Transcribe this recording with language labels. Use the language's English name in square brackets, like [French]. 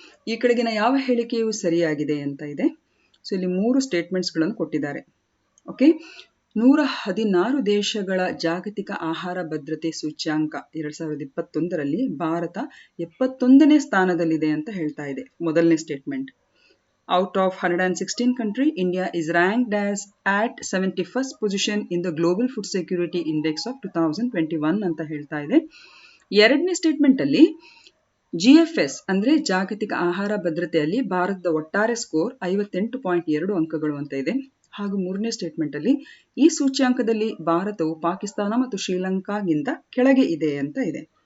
[Kannada] ಈ ಕೆಳಗಿನ ಯಾವ ಹೇಳಿಕೆಯು ಸರಿಯಾಗಿದೆ ಅಂತ ಇದೆ. ಸೊ ಇಲ್ಲಿ 3 ಸ್ಟೇಟ್ಮೆಂಟ್ಸ್ ಗಳನ್ನು ಕೊಟ್ಟಿದ್ದಾರೆ. ಓಕೆ, 116 ದೇಶಗಳ ಜಾಗತಿಕ ಆಹಾರ ಭದ್ರತೆ ಸೂಚ್ಯಾಂಕ 2021ರಲ್ಲಿ ಭಾರತ 71ನೇ ಸ್ಥಾನದಲ್ಲಿದೆ ಅಂತ ಹೇಳ್ತಾ ಇದೆ. ಮೊದಲನೇ statement. [English] Out of 116 countries, India is ranked as at 71st position in the Global Food Security Index of 2021 [Kannada] ಅಂತ ಹೇಳ್ತಾ ಇದೆ. ಎರಡನೇ ಸ್ಟೇಟ್ಮೆಂಟ್ ಅಲ್ಲಿ GFS ಅಂದ್ರೆ ಜಾಗತಿಕ ಆಹಾರ ಭದ್ರತೆಯಲ್ಲಿ ಭಾರತದ ಒಟ್ಟಾರೆ ಸ್ಕೋರ್ 58.2 ಅಂಕಗಳು ಅಂತ ಇದೆ. ಹಾಗೂ ಮೂರನೇ ಸ್ಟೇಟ್ಮೆಂಟ್ ಅಲ್ಲಿ ಈ ಸೂಚ್ಯಾಂಕದಲ್ಲಿ ಭಾರತವು ಪಾಕಿಸ್ತಾನ ಮತ್ತು ಶ್ರೀಲಂಕಾಗಿಂತ ಕೆಳಗೆ ಇದೆ ಅಂತ ಇದೆ.